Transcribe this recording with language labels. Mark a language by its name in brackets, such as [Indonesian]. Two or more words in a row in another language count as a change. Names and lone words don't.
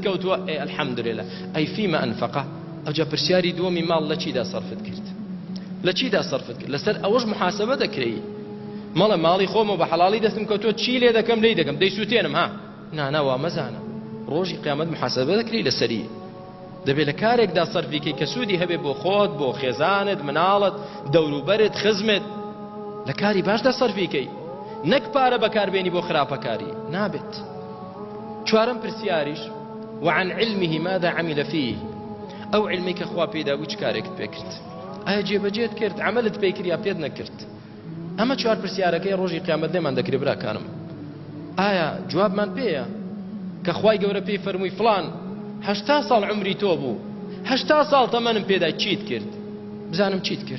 [Central Kurdish] کەوتووە الحەمدولێلە ئەی [Arabic] فیمە ئەنفەقە [Central Kurdish] ئەوجا پرسیاری دووەمی ماڵ لە چیدا سەرفت کرد لە چیدا سەرفت کرد لەسەر ئەوەش محاسبە دەکرێت مەڵێ ماڵی خۆمە بە حەڵاڵی دەستم کەوتۆ چی لێ دەکەم لێی دەکەم دەیسووتێنم ها نانەوا مەزانە ڕۆژی قیامەت محاسەبە دەکری لەسەری دەبێت لە کارێکدا سەرفیکەی کە سوودی هەبێ بۆ خۆت بۆ خێزانت مناڵت دەوروبەرت خزمت لە کاری باشدا سەرفیکەی نەک پارە بەکاربێنی بۆ خراپەکاری نابێت. چوارەم پرسیاریش [Arabic] وعن علمه ماذا عمل فيه [Central Kurdish] ئەو علمی کە خوا پێدابوو چ کارێکت پێکرد ئایا جێبەجێت کرد عملت پێی کرد یا پێت نەکرد. ئەمە چوار پرسیارەکەی ڕۆژی قیامەت لێمان دەکرێت براکانم. ئایا جوابمان پێیە کە خوای گەورە پێی فەرمووی فڵان 80 ساڵ عمری تۆ بوو 80 ساڵ تەمەنم پێدا چیت کرد بزانم چیت کرد.